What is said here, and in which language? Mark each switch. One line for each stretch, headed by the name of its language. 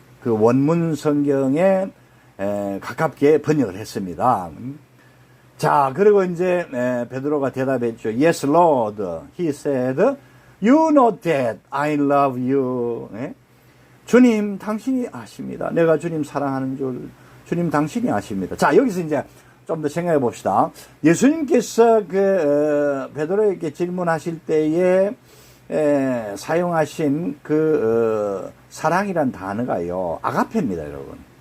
Korean: 그 원문 성경에 가깝게 번역을 했습니다. 자, 그리고 이제 베드로가 대답했죠.
English: Yes, Lord. He said, You know that I love you.
Korean: 주님, 당신이 아십니다. 내가 주님 사랑하는 줄 주님 당신이 아십니다. 자, 여기서 이제 좀 더 생각해 봅시다. 예수님께서 베드로에게 질문하실 때에 사용하신 사랑이란 단어가요 아가페입니다, 여러분.